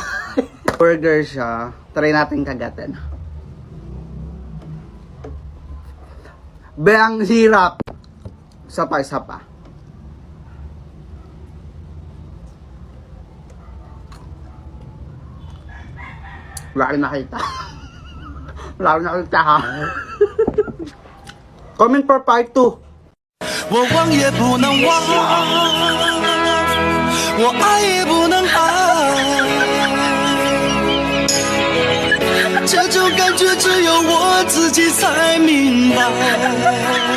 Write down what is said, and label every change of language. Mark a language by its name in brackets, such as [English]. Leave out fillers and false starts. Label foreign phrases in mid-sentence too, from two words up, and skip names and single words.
[Filipino] Burger siya. Try natin kagatan. Be, ang hirap. Isa pa. Wala rin nakita. [English] Ha? Comment for part 2. [Chinese] 我忘也不能忘，我爱也不能爱，这种感觉只有我自己才明白。